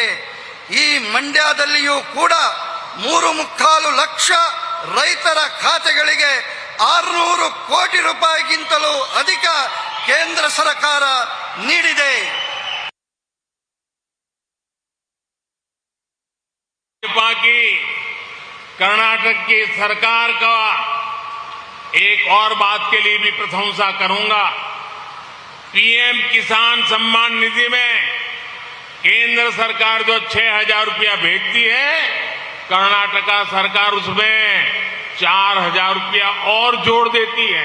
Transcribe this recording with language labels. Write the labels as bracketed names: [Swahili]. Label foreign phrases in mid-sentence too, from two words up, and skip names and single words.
[Kannada] ಈ ಮಂಡ್ಯದಲ್ಲಿಯೂ ಕೂಡ 3.25 ಲಕ್ಷ ರೈತರ ಖಾತೆಗಳಿಗೆ 600 ಕೋಟಿ ರೂಪಾಯಿಗಿಂತಲೂ ಅಧಿಕ ಕೇಂದ್ರ ಸರ್ಕಾರ ನೀಡಿದೆ. [Hindi] भाजपा की कर्नाटक की सरकार का एक और बात के लिए भी प्रशंसा करूंगा। PM किसान सम्मान निधि में केंद्र सरकार जो 6,000 रुपया भेजती है, कर्नाटका सरकार उसमें 4,000 रुपया और जोड़ देती है।